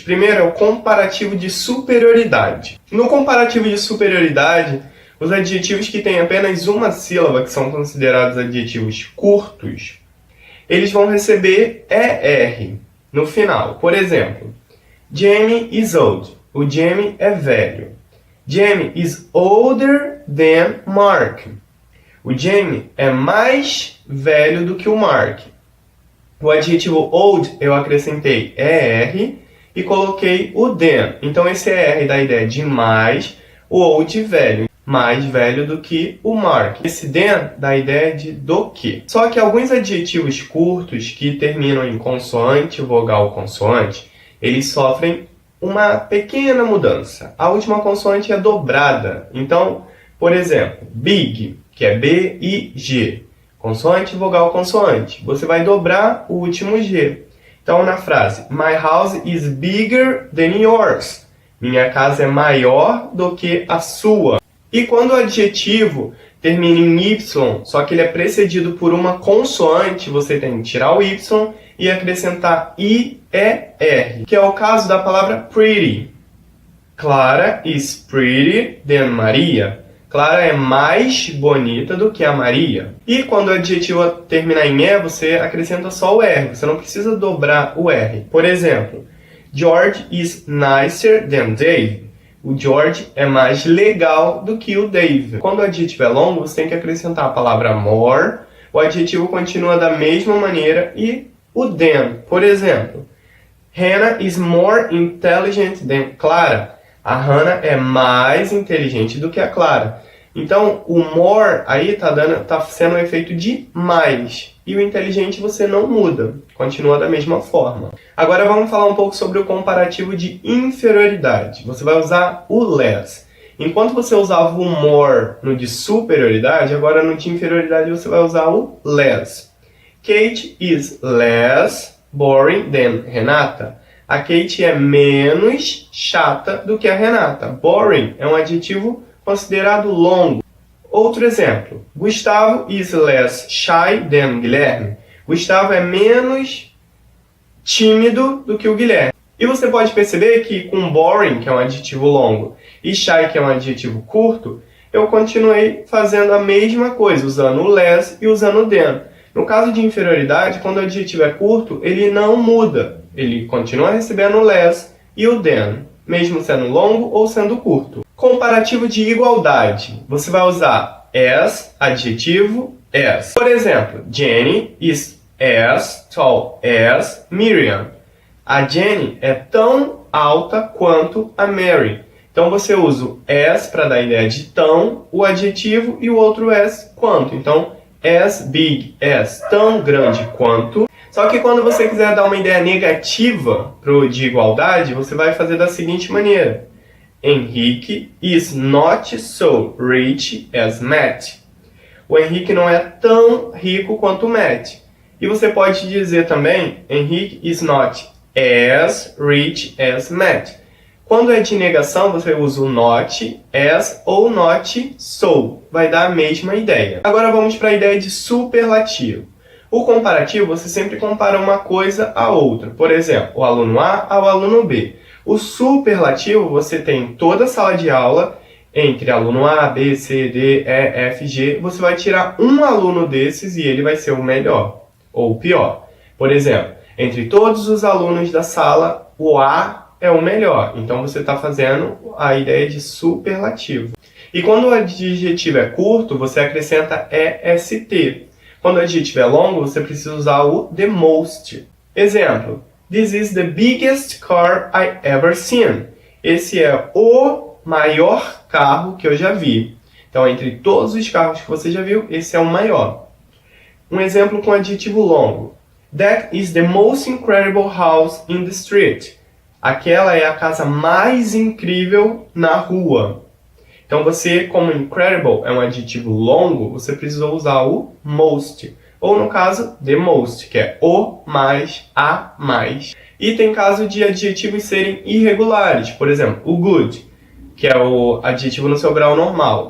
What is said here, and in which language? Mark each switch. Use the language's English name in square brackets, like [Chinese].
[Portuguese] Primeiro é o comparativo de superioridade. No comparativo de superioridade, os adjetivos que têm apenas uma sílaba, que são considerados adjetivos curtos, eles vão receber ER no final. Por exemplo, [English] Jamie is old. [Portuguese] O Jamie é velho. [English] Jamie is older than Mark. [Portuguese] O Jamie é mais velho do que o Mark. O adjetivo old eu acrescentei ER e coloquei o than. Então esse ER dá a ideia de mais, o old velho. Mais velho do que o Mark. Esse than dá a ideia de do que. Só que alguns adjetivos curtos que terminam em consoante, vogal, consoante, eles sofrem uma pequena mudança. A última consoante é dobrada. Então, por exemplo, big, que é B-I-G. Consoante, vogal, consoante. Você vai dobrar o último G. Então, na frase, [English] My house is bigger than yours. [Portuguese] Minha casa é maior do que a sua. E quando o adjetivo termina em Y, só que ele é precedido por uma consoante, você tem que tirar o Y e acrescentar I-E-R, que é o caso da palavra pretty. [English] Clara is pretty than Maria. [Portuguese] Clara é mais bonita do que a Maria. E quando o adjetivo terminar em E, você acrescenta só o R. Você não precisa dobrar o R. Por exemplo, [English] George is nicer than Dave. [Portuguese] O George é mais legal do que o Dave. Quando o adjetivo é longo, você tem que acrescentar a palavra more. O adjetivo continua da mesma maneira e o than. Por exemplo, [English] Hannah is more intelligent than Clara. [Portuguese] A Hannah é mais inteligente do que a Clara. Então, o more aí tá sendo um efeito de mais. E o inteligente você não muda. Continua da mesma forma. Agora vamos falar um pouco sobre o comparativo de inferioridade. Você vai usar o less. Enquanto você usava o more no de superioridade, agora no de inferioridade você vai usar o less. [English] Kate is less boring than Renata. [Portuguese] A Kate é menos chata do que a Renata. Boring é um adjetivo considerado longo. Outro exemplo. Gustavo is less shy than Guilherme. Gustavo é menos tímido do que o Guilherme. E você pode perceber que com boring, que é um adjetivo longo, e shy, que é um adjetivo curto, eu continuei fazendo a mesma coisa, usando o less e usando o than. No caso de inferioridade, quando o adjetivo é curto, ele não muda. Ele continua recebendo o less e o than, mesmo sendo longo ou sendo curto. Comparativo de igualdade. Você vai usar as, adjetivo, as. Por exemplo, [English] Jenny is as tall as Miriam. [Portuguese] A Jenny é tão alta quanto a Mary. Então você usa o as para dar a ideia de tão, o adjetivo, e o outro as, quanto. Então, [English] as big as, [Portuguese] tão grande quanto. Só que quando você quiser dar uma ideia negativa de igualdade, você vai fazer da seguinte maneira. [English] Henrique is not so rich as Matt. [Portuguese] O Henrique não é tão rico quanto o Matt. E você pode dizer também, [English] Henrique is not as rich as Matt. [Portuguese] Quando é de negação, você usa o not as ou not so. Vai dar a mesma ideia. Agora vamos para a ideia de superlativo. O comparativo, você sempre compara uma coisa a outra. Por exemplo, o aluno A ao aluno B. O superlativo, você tem toda a sala de aula, entre aluno A, B, C, D, E, F, G. Você vai tirar um aluno desses e ele vai ser o melhor ou o pior. Por exemplo, entre todos os alunos da sala, o A é o melhor. Então, você está fazendo a ideia de superlativo. E quando o adjetivo é curto, você acrescenta EST. Quando o adjetivo é longo, você precisa usar o the most. [English] Exemplo: This is the biggest car I ever seen. [Portuguese] Esse é o maior carro que eu já vi. Então, entre todos os carros que você já viu, esse é o maior. Um exemplo com adjetivo longo. [English] That is the most incredible house in the street. [Portuguese] Aquela é a casa mais incrível na rua. Então, você, como incredible é um adjetivo longo, você precisa usar o most. Ou, no caso, the most, que é o mais, a mais. E tem caso de adjetivos serem irregulares. Por exemplo, o good, que é o adjetivo no seu grau normal.